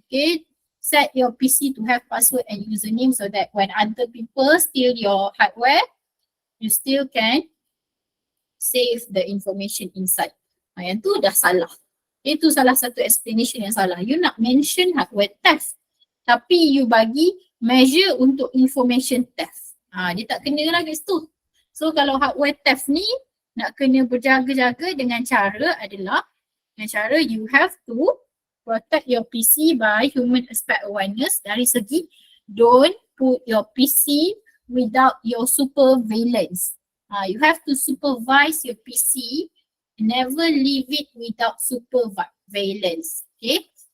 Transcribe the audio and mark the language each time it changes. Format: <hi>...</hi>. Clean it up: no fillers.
<en>Okay, set your PC to have password and username so that when other people steal your hardware, you still can save the information inside.</en> <ms>Yang tu dah salah. Itu salah satu explanation yang salah. You nak</ms> <en>mention hardware theft,</en> <ms>tapi you bagi measure untuk</ms> <en>information theft.</en> <ms>Dia tak kena lah kat situ. So kalau hardware theft ni nak kena berjaga-jaga dengan cara adalah Dengan cara</ms> <en>you have to protect your PC by human aspect awareness</en> <ms>dari segi</ms> <en>don't put your PC without your supervillains. You have to supervise your PC, never leave it without supervillains. Okay.</en>